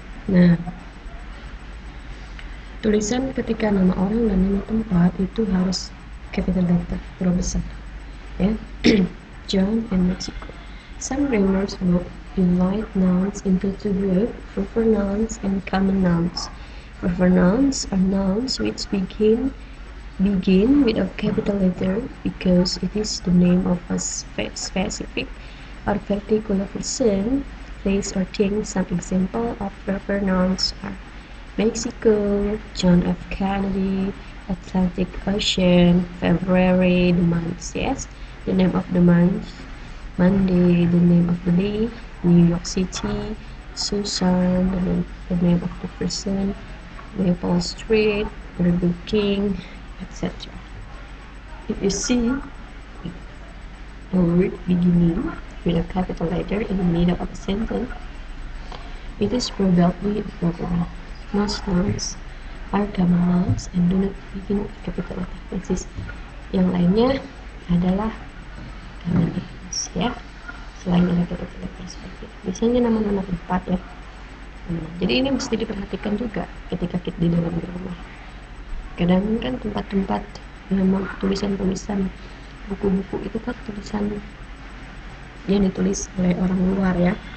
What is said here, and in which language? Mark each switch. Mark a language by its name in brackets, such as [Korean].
[Indonesian] Nah, tulisan ketika nama orang dan nama tempat itu harus capital letter, huruf besar, ya. [English] John and Mexico. Some grammars will divide nouns into two groups: proper nouns and common nouns. Proper nouns are nouns which begin with a capital letter because it is the name of a specific or particular person, place, or thing. Some examples of proper nouns are Mexico, John F. Kennedy, Atlantic Ocean, February, the month, yes, the name of the month, Monday, the name of the day, New York City, Susan, the name of the person, Maple Street, Burger King, etc. If you see a word beginning with a capital letter in the middle of a sentence, it is probably appropriate. Most nouns are common nouns and do not begin with capital letter. [Indonesian] Persis. Yang lainnya adalah common nouns ya. Selain ada capital letter seperti itu. Biasanya nama-nama tempat ya. Jadi ini mesti diperhatikan juga ketika kita di dalam grammar. Kadang kan tempat-tempat tulisan-tulisan buku-buku itu kan tulisan yang ditulis oleh orang luar ya.